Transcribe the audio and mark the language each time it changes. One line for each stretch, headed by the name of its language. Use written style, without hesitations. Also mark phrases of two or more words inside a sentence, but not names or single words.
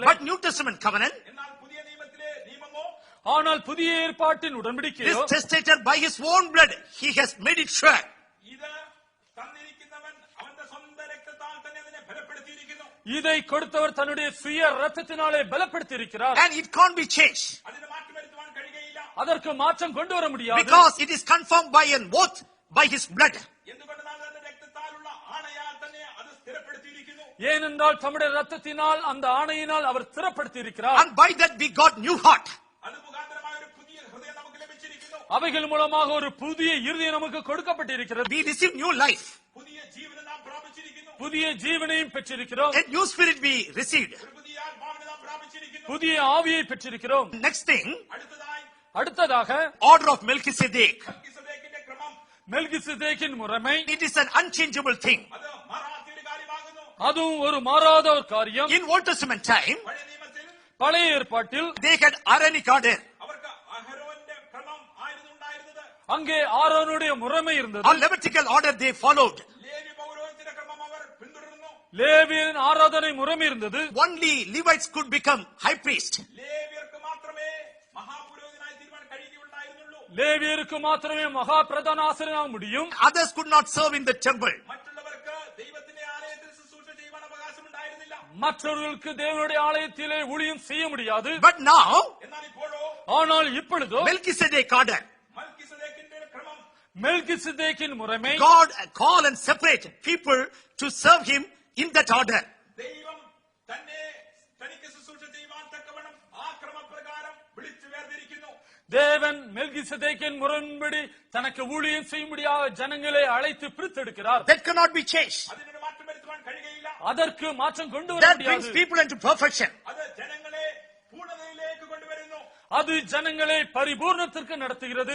English: But New Testament covenant
Malayalam: എന്നാൽ പുതിയ നിയമത്തിലെ നിയമമോ,
Tamil: ஆனால் புதிய ஏற்பாட்டின் உடன்படிக்கையோ
English: is testated by his own blood. He has made it sure.
Malayalam: ഇത് ബലപ്പെടുത്തിയിരിക്കുന്നു.
Tamil: இதை கொடுத்தவர் தன்னுடைய சுய ரத்தத்தினாலே பலப்படுத்தியிருக்கிறார்.
English: And it can't be changed.
Malayalam: അതിന് മാറ്റം വരുത്തുവാൻ കഴിയുകയില്ല.
Tamil: அதற்கு மாற்றம் கொண்டு வர முடியாது.
English: Because it is confirmed by an oath by his blood.
Malayalam: എന്തുകൊണ്ടെന്നാൽ തന്റെ രക്തത്താലുള്ള ആണയാൽ തന്നെ അത് സ്ഥിരപ്പെടുത്തിയിരിക്കുന്നു.
Tamil: ஏனென்றால் தம்முடைய ரத்தத்தினால் அந்த ஆணையினால் அவர் ஸ்திரப்படுத்தியிருக்கிறார்.
English: And by that we got new heart.
Malayalam: അത് മുഖാന്തരമായ ഒരു പുതിയ ഹൃദയം നമുക്ക് ലഭിച്ചിരിക്കുന്നു.
Tamil: அவைகள் மூலமாக ஒரு புதிய இருதயம் நமக்கு கொடுக்கப்பட்டிருக்கிறது.
English: We receive new life.
Malayalam: പുതിയ ജീവനെ നാം പ്രാപിച്ചിരിക്കുന്നു.
Tamil: புதிய ஜீவனையும் பெற்றிருக்கிறோம்.
English: A new spirit we received.
Malayalam: ഒരു പുതിയ ആത്മാവിനെ നാം പ്രാപിച്ചിരിക്കുന്നു.
Tamil: புதிய ஆவியை பெற்றிருக்கிறோம்.
English: Next thing,
Tamil: அடுத்ததாக
English: order of Melchizedek.
Malayalam: മൽക്കീസേദെക്കിന്റെ ക്രമം
Tamil: மெல்கிசேதேக்கின் முறைமை.
English: It is an unchangeable thing.
Malayalam: അത് മാറാത്തൊരു കാര്യമാകുന്നു.
Tamil: அதுவும் ஒரு மாறாத ஒரு காரியம்.
English: In Old Testament time,
Malayalam: പഴയ നിയമത്തിൽ
Tamil: பழைய ஏற்பாட்டில்
English: they had Aaronic order.
Malayalam: അവർക്ക് അഹരോന്റെ ക്രമം ആയിരുന്നു ഉണ്ടായിരുന്നത്.
Tamil: அங்கே ஆரோனுடைய முறைமை இருந்தது.
English: Or Levitical order they followed.
Malayalam: ലേവ്യ പൗരോഹിത്യത്തിന്റെ ക്രമം അവർ പിന്തുടർന്നു.
Tamil: லேவியரின் ஆராதனை முறைமை இருந்தது.
English: Only Levites could become high priest.
Malayalam: ലേവ്യർക്ക് മാത്രമേ മഹാപുരോഹിതനായി തീരുവാൻ കഴിയുകയുണ്ടായിരുന്നുള്ളൂ.
Tamil: லேவியருக்கு மாத்திரமே மகா பிரதான ஆசிரியராக முடியும்.
English: Others could not serve in the temple.
Malayalam: മറ്റുള്ളവർക്ക് ദൈവത്തിന്റെ ആലയത്തിൽ ശുശ്രൂഷ ചെയ്യുവാൻ അവകാശമുണ്ടായിരുന്നില്ല.
Tamil: மற்றவர்களுக்கு தேவனுடைய ஆலயத்திலே ஊழியம் செய்ய முடியாது.
English: But now,
Malayalam: എന്നാൽ ഇപ്പോഴോ
Tamil: ஆனால் இப்பொழுதோ
English: Melchizedek order.
Malayalam: മൽക്കീസേദെക്കിന്റെ ക്രമം
Tamil: மெல்கிசேதேக்கின் முறைமை
English: God call and separate people to serve him in that order.
Malayalam: ദൈവം തന്നെ തനിക്ക് ശുശ്രൂഷ ചെയ്യുവാൻ തക്കവണ്ണം ആ ക്രമപ്രകാരം വിളിച്ചു വേർതിരിക്കുന്നു.
Tamil: தேவன் மெல்கிசேதேக்கின் முறைப்படி தனக்கு ஊழியம் செய்ய முடியாத ஜனங்களை அழைத்து பிரித்தெடுக்கிறார்.
English: That cannot be changed.
Malayalam: അതിനൊരു മാറ്റം വരുത്തുവാൻ കഴിയുകയില്ല.
Tamil: அதற்கு மாற்றம் கொண்டு வர
English: That brings
Tamil: முடியாது.
English: people into perfection.
Malayalam: അത് ജനങ്ങളെ പൂർണ്ണതയിലേക്ക് കൊണ്ടുവരുന്നു.
Tamil: அது ஜனங்களை பரிபூர்ணத்திற்கு நடத்துகிறது.